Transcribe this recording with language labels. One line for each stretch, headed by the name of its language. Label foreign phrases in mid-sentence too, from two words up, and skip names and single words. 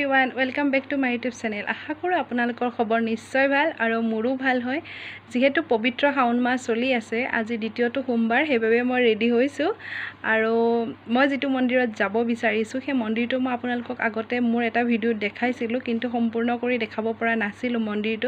English: welcome back to my YouTube channel.
Hindi: आशा करूँ
Assamese: আপোনালোকৰ খবৰ নিশ্চয় ভাল আৰু মোৰো ভাল হয়। যেহেতু পবিত্ৰ শাওন মাহ চলি আছে, আজি দ্বিতীয়টো সোমবাৰ, সেইবাবে মই ৰেডি হৈছোঁ আৰু মই যেটো মন্দিৰত যাব বিচাৰিছোঁ সেই মন্দিৰটো মই আপোনালোকক আগতে মোৰ এটা ভিডিঅ'ত দেখাইছিলোঁ, কিন্তু সম্পূৰ্ণ কৰি দেখাব পৰা নাছিলোঁ মন্দিৰটো।